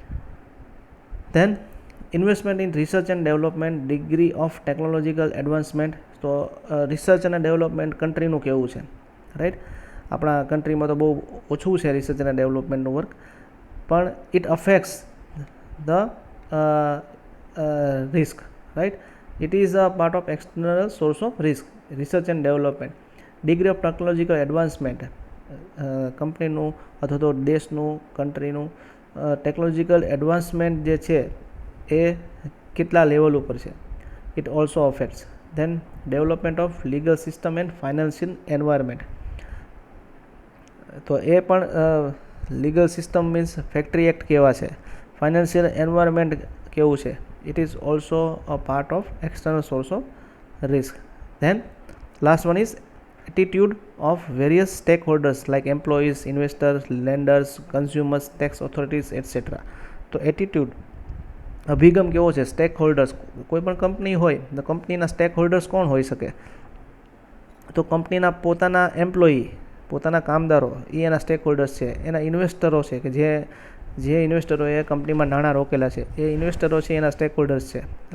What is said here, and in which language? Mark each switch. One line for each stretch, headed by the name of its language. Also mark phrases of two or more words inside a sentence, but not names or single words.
English: Then investment in research and development, degree of technological advancement.
Gujarati: તો રિસર્ચ અને ડેવલપમેન્ટ કન્ટ્રીનું કેવું છે, રાઈટ. આપણા કન્ટ્રીમાં તો બહુ ઓછું છે રિસર્ચ અને ડેવલપમેન્ટનું વર્ક, પણ
English: it affects the risk, right. It is a part of external source of risk. Research and development, degree of technological advancement,
Gujarati: કંપનીનું અથવા તો દેશનું, કન્ટ્રીનું
English: technological advancement
Gujarati: જે છે એ કેટલા લેવલ ઉપર છે,
English: it also affects. Then development of legal system and financial environment.
Gujarati: તો એ પણ
English: legal system means factory act
Gujarati: કેવા છે,
English: financial environment
Gujarati: કેવું છે,
English: it is also a part of external source of risk. Then last one is attitude of various stakeholders like employees, investors, lenders, consumers, tax authorities, etc.
Gujarati: તો એટીટ્યૂડ, અભિગમ કેવો છે,
English: stake holders.
Gujarati: કોઈ પણ કંપની હોય તો કંપનીના
English: stake holders
Gujarati: કોણ હોઈ શકે? તો કંપનીના પોતાના એમ્પ્લોયી, પોતાના કામદારો એ એના
English: stake holders
Gujarati: છે. એના ઇન્વેસ્ટરો છે કે જે ઇન્વેસ્ટરોએ કંપનીમાં નાણાં રોકેલા છે, એ ઇન્વેસ્ટરો છે એના
English: stake holders
Gujarati: છે.